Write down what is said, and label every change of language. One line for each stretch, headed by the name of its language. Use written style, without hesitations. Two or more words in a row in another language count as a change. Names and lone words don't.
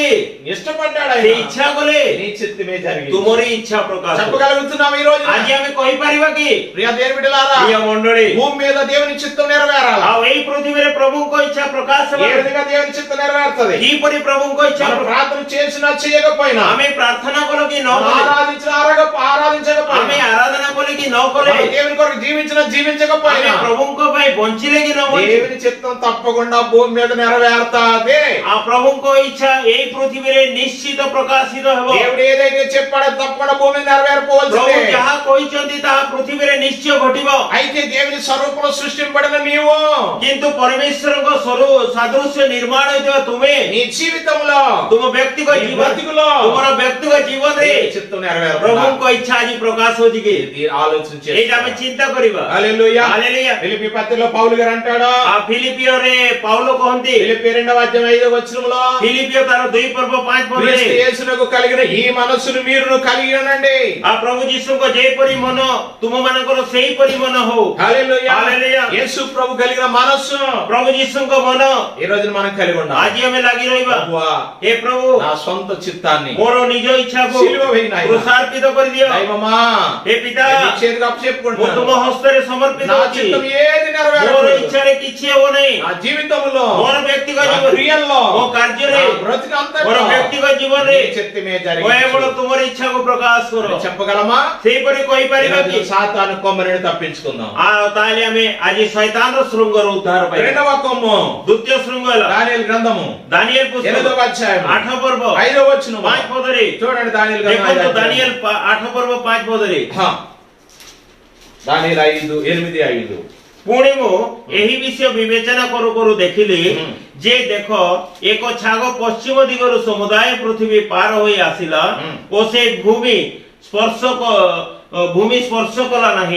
Telugu: ఇష్టపడ్డాడు
Odia: ସେ
Telugu: ఆయన.
Odia: ଇଚ୍ଛା କଲେ
Telugu: నీ చిత్తమే జరిగింది.
Odia: ତୁମରି ଇଚ୍ଛା ପ୍ରକାଶ ହଉ।
Telugu: చెప్పగలుగుతున్నాం ఈ రోజు.
Odia: ଆଜି ଆମେ କହିପାରିବା କି
Telugu: ప్రియ దేవుని బిడ్డలారా,
Odia: ପ୍ରିୟ ମଣ୍ଡଳୀ,
Telugu: భూమి మీద దేవుని చిత్తం నెరవేరాలి.
Odia: ଆଉ ଏଇ ପୃଥିବୀରେ ପ୍ରଭୁଙ୍କ ଇଚ୍ଛା ପ୍ରକାଶ
Telugu: ఏ
Odia: ହେବ।
Telugu: విధంగా దేవుని చిత్తం నెరవేరుతుంది?
Odia: କିପରି ପ୍ରଭୁଙ୍କ ଇଚ୍ଛା
Telugu: మనం ప్రార్థన చేసినా చేయకపోయినా,
Odia: ଆମେ ପ୍ରାର୍ଥନା କଲ କି ନ କଲେ,
Telugu: ఆరాధించినా ఆరాధించకపోయినా,
Odia: ଆମେ ଆରାଧନା କଲେ କି ନ କଲେ,
Telugu: మనం దేవుని కొరకు జీవించినా జీవించకపోయినా,
Odia: ଆମେ ପ୍ରଭୁଙ୍କ ପାଇଁ ବଞ୍ଚିଲେ କି ନ ବଞ୍ଚିଲେ,
Telugu: దేవుని చిత్తం తప్పకుండా భూమి మీద నెరవేరుతాది.
Odia: ଆଉ ପ୍ରଭୁଙ୍କ ଇଚ୍ଛା ଏଇ ପୃଥିବୀରେ ନିଶ୍ଚିତ ପ୍ରକାଶିତ ହେବ।
Telugu: దేవుడు ఏదైతే చెప్పాడో తప్పకుండా భూమి మీద
Odia: ପ୍ରଭୁ
Telugu: నెరవేరపోవలసిందే.
Odia: ଯାହା କହିଛନ୍ତି ତାହା ପୃଥିବୀରେ ନିଶ୍ଚୟ ଘଟିବ।
Telugu: అయితే దేవుని స్వరూపంలో సృష్టింపబడిన నీవు
Odia: କିନ୍ତୁ ପରମେଶ୍ୱରଙ୍କ ସାଦୃଶ୍ୟ ନିର୍ମାଣ ହୋଇଥିବା ତୁମେ
Telugu: నీ జీవితంలో,
Odia: ତୁମ ବ୍ୟକ୍ତିଗତ
Telugu: నీ
Odia: ଜୀବନ,
Telugu: బ్రతుకులో
Odia: ତୁମର ବ୍ୟକ୍ତିଗତ ଜୀବନରେ
Telugu: దేవుని చిత్తం నెరవేరుతుంది.
Odia: ପ୍ରଭୁଙ୍କ ଇଚ୍ଛା ଆଜି ପ୍ରକାଶ ହଉଛି କି?
Telugu: ఇది ఆలోచన
Odia: ଏଇଟା ଆମେ ଚିନ୍ତା କରିବା।
Telugu: హల్లెలూయా.
Odia: ହାଲେଲୁୟା।
Telugu: ఫిలిప్పీ పత్రికలో పౌలు గారు అంటాడు,
Odia: ଆଉ ଫିଲିପିଓରେ ପାଉଲ କହନ୍ତି,
Telugu: ఫిలిప్పీ 2:5
Odia: ଫିଲିପିଓ ତାର 2:5 ପଦରେ,
Telugu: క్రీస్తు యేసునకు కలిగిన ఈ మనస్సును మీరును కలిగి ఉండండి.
Odia: ଆଉ ପ୍ରଭୁ ଯୀଶୁଙ୍କ ଯେପରି ମନ ତୁମମାନଙ୍କର ସେହିପରି ମନ ହଉ।
Telugu: హల్లెలూయా. హల్లెలూయా. యేసు ప్రభు కలిగిన మనస్సు
Odia: ପ୍ରଭୁ ଯୀଶୁଙ୍କ ମନ
Telugu: ఈ రోజు మనం కలిగి ఉండాలి.
Odia: ଆଜି ଆମେ ଲାଗି ରହିବା।
Telugu: ప్రభువా,
Odia: ହେ ପ୍ରଭୁ,
Telugu: నా సొంత చిత్తాన్ని
Odia: ମୋର ନିଜ ଇଚ୍ଛାକୁ
Telugu: సిలువ వేయి నాయనా.
Odia: କୃଷାର୍ପିତ କରିଦିଅ।
Telugu: దైవమా,
Odia: ହେ ପିତା,
Telugu: నీ చేతికి
Odia: ମୁଁ
Telugu: అప్పచెప్పుకుంటున్నాను.
Odia: ତୁମ ହସ୍ତରେ ସମର୍ପିତ
Telugu: నా
Odia: ହେଉଛି।
Telugu: చిత్తం ఏది
Odia: ମୋର
Telugu: నెరవేరకూడదు.
Odia: ଇଚ୍ଛାରେ କିଛି ହେବ ନାହିଁ।
Telugu: నా జీవితంలో,
Odia: ମୋର ବ୍ୟକ୍ତିଗତ
Telugu: నా
Odia: ଜୀବନ,
Telugu: క్రియల్లో,
Odia: ମୋ କାର୍ଯ୍ୟରେ,
Telugu: నా బ్రతుకంతట్లో
Odia: ମୋର ବ୍ୟକ୍ତିଗତ ଜୀବନରେ
Telugu: నీ చిత్తమే
Odia: କେବଳ
Telugu: జరిగించు.
Odia: ତୁମର ଇଚ୍ଛାକୁ ପ୍ରକାଶ କର।
Telugu: అని చెప్పగలమా?
Odia: ସେହିପରି କହିପାରିବା କି?
Telugu: సాతాను కొమ్మరిని తప్పించుకుందాం.
Odia: ଆଉ ତାହେଲେ ଆମେ ଆଜି ଶୈତାନର ଶୃଙ୍ଗରୁ ଉଦ୍ଧାର ପାଇବା।
Telugu: రెండవ కొమ్ము
Odia: ଦ୍ୱିତୀୟ ଶୃଙ୍ଗ ହେଲା
Telugu: దానియేలు గ్రంథము
Odia: ଦାନିଏଲ పుస్తକ
Telugu: 8వ అధ్యాయం
Odia: 8 ପର୍ବ
Telugu: 5వ వచనం.
Odia: 5 ପଦରେ
Telugu: చూడండి దానియేలు గ్రంథం
Odia: ଦେଖନ୍ତୁ
Telugu: 5వ
Odia: ଦାନିଏଲ 8 ପର୍ବ 5 ପଦରେ,
Telugu: దానియేలు 8:5
Odia: ପୁଣି ମୁଁ ଏହି ବିଷୟ ବିବେଚନା କରୁ କରୁ ଦେଖିଲି ଯେ ଦେଖ, ଏକ ଛାଗ ପଶ୍ଚିମ ଦିଗରୁ ସମୁଦାୟ ପୃଥିବୀ ପାର ହୋଇ ଆସିଲା ଓ ସେ ଭୂମି ସ୍ପର୍ଶ କଲା ନାହିଁ।